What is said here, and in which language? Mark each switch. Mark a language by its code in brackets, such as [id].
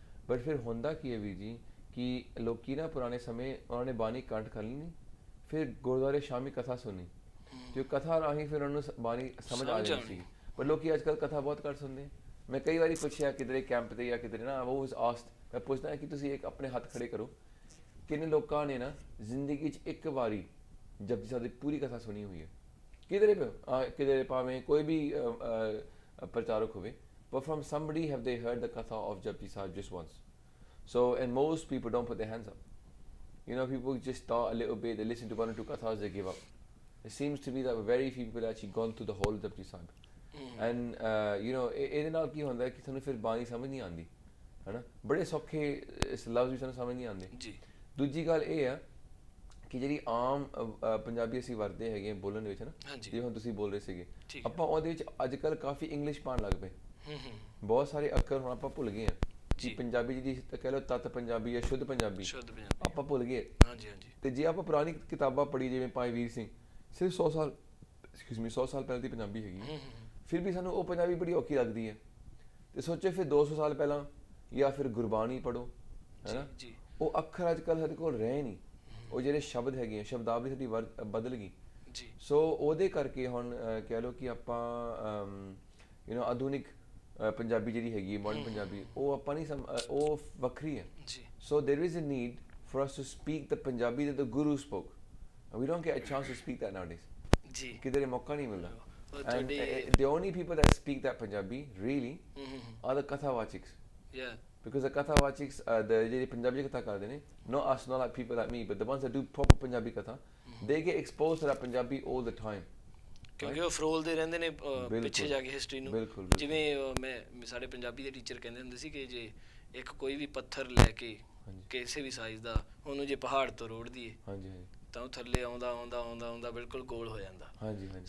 [pa] But ਫਿਰ ਹੁੰਦਾ ਕੀ ਹੈ ਵੀਰ ਜੀ ਕਿ ਲੋਕੀ ਨਾ ਪੁਰਾਣੇ ਸਮੇਂ ਉਹਨਾਂ ਨੇ ਬਾਣੀ ਕੰਠ ਕਰ ਲਈ, ਫਿਰ ਗੁਰਦੁਆਰੇ ਸ਼ਾਮੀ ਕਥਾ ਸੁਣੀ, ਤੇ ਕਥਾ ਰਾਹੀਂ ਫਿਰ ਉਹਨਾਂ ਨੂੰ ਬਾਣੀ ਸਮਝ ਆ ਜਾਂਦੀ ਸੀ। ਪਰ ਲੋਕੀ ਅੱਜ ਕੱਲ੍ਹ ਕਥਾ ਬਹੁਤ ਘੱਟ ਸੁਣਦੇ। ਮੈਂ ਕਈ ਵਾਰੀ ਪੁੱਛਿਆ ਕਿਧਰੇ ਕੈਂਪ ਤੇ ਜਾਂ ਕਿਧਰੇ ਨਾ, [en] ਉਹ was asked, [pa] ਮੈਂ ਪੁੱਛਦਾ ਕਿ ਤੁਸੀਂ ਇੱਕ ਆਪਣੇ ਹੱਥ ਖੜੇ ਕਰੋ, ਕਿੰਨੇ ਲੋਕਾਂ ਨੇ ਨਾ ਜ਼ਿੰਦਗੀ 'ਚ ਇੱਕ ਵਾਰੀ ਜਪਜੀ ਸਾਹਿਬ ਦੀ ਪੂਰੀ ਕਥਾ ਸੁਣੀ ਹੋਈ ਹੈ? ਕਿਧਰੇ ਭਾਵੇਂ ਕੋਈ ਵੀ ਪ੍ਰਚਾਰਕ ਹੋਵੇ, [en] but from somebody have they heard the katha of Japji Sahib just once? So, and most people don't put their hands up. You know, people just start a little bit, they listen to 1 or 2 kathas, they give up. It seems to me that very few people actually gone through the whole Japji Sahib. And you know, [pa] ਇਹਦੇ ਨਾਲ ਕੀ ਹੁੰਦਾ ਕਿ ਸਾਨੂੰ ਫਿਰ ਬਾਣੀ ਸਮਝ ਨਹੀਂ ਆਉਂਦੀ, ਹੈ ਨਾ। ਬੜੇ ਸੌਖੇ ਇਸ ਲਫ਼ਜ਼ ਵੀ ਸਾਨੂੰ ਸਮਝ ਨਹੀਂ ਆਉਂਦੇ ਜੀ। ਦੂਜੀ ਗੱਲ ਇਹ ਆ ਕਿ ਜਿਹੜੀ ਆਮ ਪੰਜਾਬੀ ਅਸੀਂ ਵਰਤਦੇ ਹੈਗੇ ਬੋਲਣ ਦੇ ਵਿੱਚ, ਨਾ, ਜਿਵੇਂ ਹੁਣ ਤੁਸੀਂ ਬੋਲ ਰਹੇ ਸੀਗੇ, ਆਪਾਂ ਉਹਦੇ ਵਿੱਚ ਅੱਜ ਕੱਲ੍ਹ ਕਾਫੀ ਇੰਗਲਿਸ਼ ਪਾਉਣ ਲੱਗ ਪਏ। ਬਹੁਤ ਸਾਰੇ ਅੱਖਰ ਹੁਣ ਆਪਾਂ ਭੁੱਲ ਗਏ ਆ ਕਿ ਪੰਜਾਬੀ ਜਿਹਦੀ ਕਹਿ ਲਓ ਤੱਤ ਪੰਜਾਬੀ ਜਾਂ ਸ਼ੁੱਧ ਪੰਜਾਬੀ ਆਪਾਂ ਭੁੱਲ ਗਏ। ਤੇ ਜੇ ਆਪਾਂ ਪੁਰਾਣੀ ਕਿਤਾਬਾਂ ਪੜ੍ਹੀ, ਜਿਵੇਂ ਭਾਈ ਵੀਰ ਸਿੰਘ, ਸਿਰਫ 100 ਸਾਲ ਪਹਿਲਾਂ ਦੀ ਪੰਜਾਬੀ ਹੈਗੀ, ਫਿਰ ਵੀ ਸਾਨੂੰ ਉਹ ਪੰਜਾਬੀ ਬੜੀ ਔਖੀ ਲੱਗਦੀ ਹੈ। ਤੇ ਸੋਚੋ ਫਿਰ 200 ਸਾਲ ਪਹਿਲਾਂ ਜਾਂ ਫਿਰ ਗੁਰਬਾਣੀ ਪੜ੍ਹੋ, ਹੈ ਨਾ, ਉਹ ਅੱਖਰ ਅੱਜ ਕੱਲ੍ਹ ਸਾਡੇ ਕੋਲ ਰਹੇ ਨਹੀਂ, ਉਹ ਜਿਹੜੇ ਸ਼ਬਦ ਹੈਗੇ ਆ, ਸ਼ਬਦਾਵਲੀ ਸਾਡੀ ਬਦਲ ਗਈ। ਸੋ ਉਹਦੇ ਕਰਕੇ ਹੁਣ ਕਹਿ ਲਓ ਕਿ ਆਪਾਂ ਯੂ ਨੋ ਆਧੁਨਿਕ ਪੰਜਾਬੀ ਜਿਹੜੀ ਹੈਗੀ ਮਾਡਰਨ ਪੰਜਾਬੀ, ਉਹ ਆਪਾਂ ਨਹੀਂ ਉਹ ਵੱਖਰੀ ਹੈ। [en] So there is a need for us to speak the Punjabi that the Guru spoke. We don't get a chance to speak that nowadays. [pa] ਕਿਧਰੇ ਮੌਕਾ ਨਹੀਂ ਮਿਲਦਾ। [en] And the only people that speak that Punjabi really are the Kathavachiks. Yeah. Because the Kathavachiks, the Punjabi Katha ਕਰਦੇ ਨੇ, not us, not like people like me, but the ones that do proper Punjabi Katha, they get exposed to that Punjabi all the time. [pa] ਕਿਉਂਕਿ ਉਹ ਫਰੋਲਦੇ ਰਹਿੰਦੇ ਨੇ ਪਿੱਛੇ ਜਾ ਕੇ history ਨੂੰ। ਜਿਵੇਂ ਮੈਂ ਸਾਡੇ ਪੰਜਾਬੀ ਦੇ ਟੀਚਰ ਕਹਿੰਦੇ ਹੁੰਦੇ ਸੀ ਕਿ ਜੇ ਇੱਕ ਕੋਈ ਵੀ ਪੱਥਰ ਲੈ ਕੇ ਕਿਸੇ ਵੀ ਸਾਈਜ਼ ਦਾ ਉਹਨੂੰ ਜੇ ਪਹਾੜ ਤੋਂ ਰੋੜ ਦਈਏ ਤਾਂ ਉਹ ਥੱਲੇ ਆਉਂਦਾ ਬਿਲਕੁਲ ਗੋਲ ਹੋ ਜਾਂਦਾ।